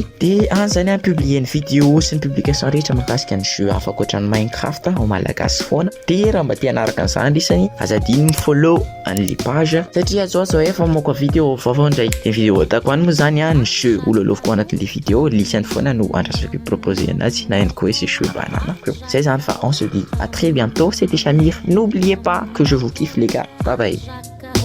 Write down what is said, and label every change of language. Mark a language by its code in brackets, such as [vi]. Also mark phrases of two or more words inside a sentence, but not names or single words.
[mg] Dia any zany publier ny vidéo sy ny publication rehetra mahakasika ny jeu hafa akoatran'ny Minecraft ao malagasy foana. Dia raha mba te hanaraka an'izany lisany azadiny mi-follow an'le page satria zao efa mamoaka vidéo vaovao ndray. Ny vidéo atako any moa zany ny jeu ololoviko anatin'le vidéo lisany foana no andrasako proposer anazy na ihany koa [fr] c'est jeu banana. C'est ça, enfin on se dit à très bientôt, c'était Shamir. N'oubliez pas que je vous kiffe les gars. Bye bye.